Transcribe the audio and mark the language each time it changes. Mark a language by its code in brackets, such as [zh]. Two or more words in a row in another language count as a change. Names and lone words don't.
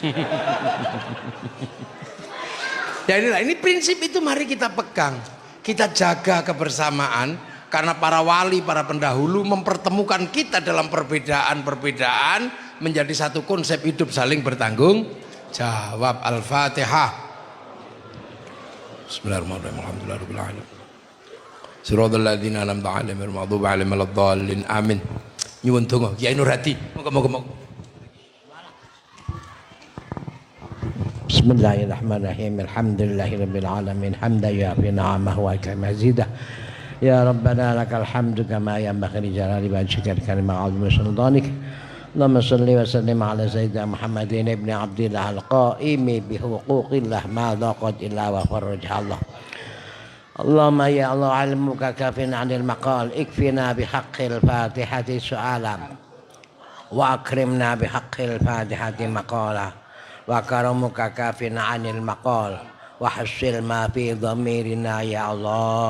[id] Ya inilah, ini prinsip itu mari kita pegang, kita jaga kebersamaan karena para wali, para pendahulu mempertemukan kita dalam perbedaan-perbedaan menjadi satu konsep hidup saling bertanggung jawab. Al-Fatihah. [ar] بسم الله الرحمن الرحيم. الحمد لله رب العالمين. صراط الذين أنعمت عليهم غير المغضوب عليهم ولا الضالين. Amin. [jv] Nyuwun donga Kiai Nurhadi. Moga-moga. [ar] Bismillahirrahmanirrahim. الحمد لله رب العالمين. حمدا يوافي نعمه وكما مزيده. يا ربنا لك الحمد كما ينبغي لجلال وجهك الكريم وعظيم سلطانك. اللهم صل وسلم على سيدنا محمد بن عبد الله القائم بحقوق الله ما ضاقت إلا وفرجها الله. اللهم يا الله علمك كاف عن المقال اكفنا بحق الفاتحة سؤالا وأكرمنا بحق الفاتحة مقالا وكرمك كاف عن المقال وحصل ما في ضميرنا يا الله.